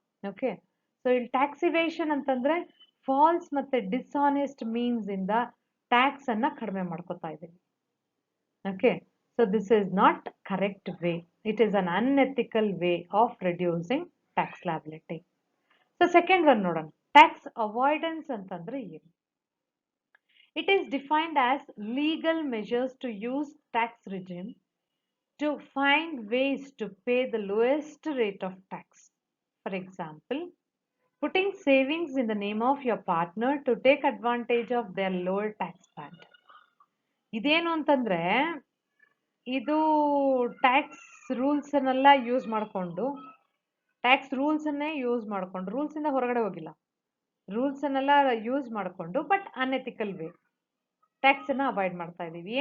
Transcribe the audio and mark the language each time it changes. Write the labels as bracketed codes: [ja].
[kn] Okay, so ಇಲ್ಲಿ tax evasion ಅಂತಂದ್ರೆ falls ಮತ್ತೆ ಡಿಸ್ಆನೆಸ್ಟ್ ಮೀನ್ಸ್ ಇಂದ ಟ್ಯಾಕ್ಸ್ ಅನ್ನ ಕಡಿಮೆ ಮಾಡ್ಕೋತಾ ಇದೀವಿ. [en] Okay, so this is not correct way. It is un unethical way of reducing tax liability. [kn] So second one ನೋಡೋಣ, ಟ್ಯಾಕ್ಸ್ ಅವಾಯ್ಡೆನ್ಸ್ ಅಂತಂದ್ರೆ ಏನು? [en] It is defined as legal measures to use tax regime to find ways to pay the lowest rate of tax. For example, putting savings in the name of your partner to take advantage of their lower tax band. [kn] ಇದೇನು ಅಂತಂದ್ರೆ ಇದು tax rules ಅನ್ನೆಲ್ಲ use ಮಾಡಿಕೊಂಡು rules ಇಂದ ಹೊರಗಡೆ ಹೋಗಿಲ್ಲ, rules ಅನ್ನೆಲ್ಲ use ಮಾಡಿಕೊಂಡು [en] but unethical way [kn] tax ಅನ್ನ avoid ಮಾಡ್ತಾ ಇದೀವಿ.